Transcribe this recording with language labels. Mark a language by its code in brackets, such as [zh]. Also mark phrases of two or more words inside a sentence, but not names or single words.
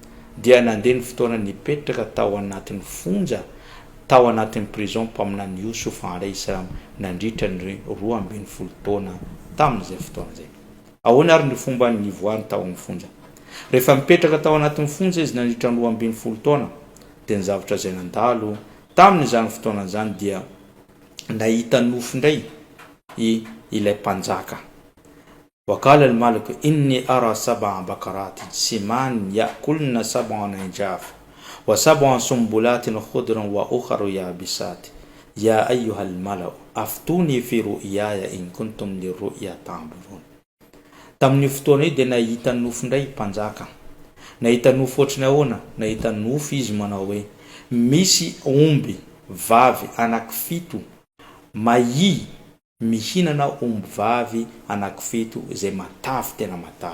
[mg] Dia nandeha ny fotoana nipetraka tao anatin'ny fonja tao anatin'ny prison mpaminany Youssouf [ar] عليه السلام [mg] nandritra ny 12 taona tamin'izay fotoana zay. Ahoana ary ny fomba ny voany tao amin'ny fonja. Rehefa mipetraka tao anatin'ny fonja izy nandritra ny 12 taona dia ny zavatra zay nandalo tamin'izany fotoana zany dia nahita nofo ndray ilay mpanjaka. [ar] وقال الملك إني أرى 7 بقرات سمان يأكلهن 7 عجاف و7 سنبلات خضر وأخر يابسات يا أيها الملأ أفتوني في رؤياي إن كنتم للرؤيا تعبرون. [mg] Tamin'ny fotoana dia nahita nofo ndray mpanjaka. Nahita nofo ohatrany ahoana? Nahita nofo izy manao hoe misy omby vavy anankifito mahi mihinana omby vavy anankifito izay matavy tena matavy.